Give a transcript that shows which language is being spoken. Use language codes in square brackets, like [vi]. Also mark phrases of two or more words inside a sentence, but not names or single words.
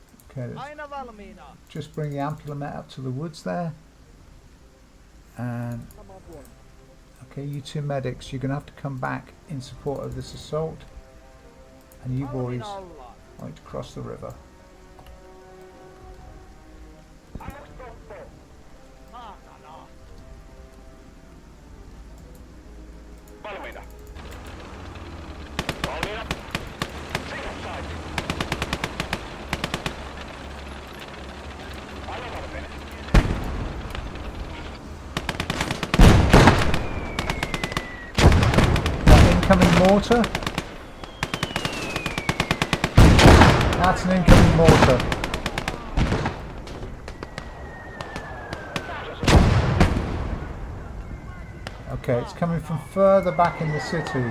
[en] Okay, let's [fi] Aina valmiina. [en] just bring the ampulomet up to the woods there. And okay, you two medics, you're going to have to come back in support of this assault. And you boys [fi] Valmiina ollaan. [en] going to cross the river. [fi] Maakana. Valmiina. Valmiina. Siihen sain. Aivan valmiina. [en] Incoming mortar. That's an incoming mortar. Okay, it's coming from further back in the city.